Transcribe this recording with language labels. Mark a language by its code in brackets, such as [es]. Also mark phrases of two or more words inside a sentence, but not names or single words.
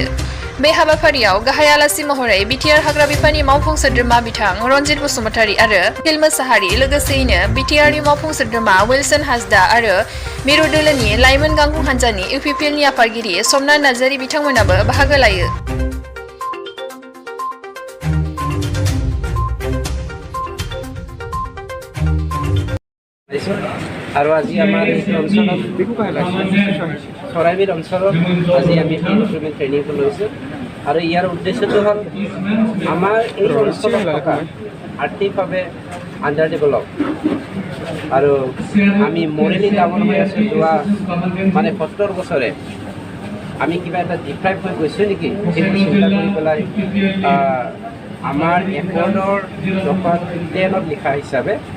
[brx] बे हाबाफारियाव गाहाय आलासि महरै बिटिआर हाग्रा बिफाननि मावफुं सोद्रोमा बिथां रन्जित बसुमतारी आरो हिल मोसाहारि लोगोसेयैनो बिटिआरनि मावफुं सोद्रोमा विल्सन हासदा आरो मिरु दोलोनि लाइमोन गांखं हान्जानि इउपिपिएलनि आफादगिरि समनाथ नार्जारी बिथांमोनाबो बाहागो लायो। [as] আৰু আজি আমাৰ এই অঞ্চলত চৰাইবিল অঞ্চলত আজি আমি [en] pre-recruitment training [as] লৈছোঁ আৰু ইয়াৰ উদ্দেশ্যটো হ'ল আমাৰ এই অঞ্চলত থকা আৰ্থিকভাৱে [en] under develop [as] আৰু আমি মৰেলি ডাঙৰ হৈ আছোঁ যোৱা 70 বছৰে আমি কিবা এটা ডিপ্ৰাইভ হৈ গৈছোঁ নেকি সেইটো চিন্তা কৰি পেলাই আমাৰ একৰ্ডৰ দফা 10ত লিখা হিচাপে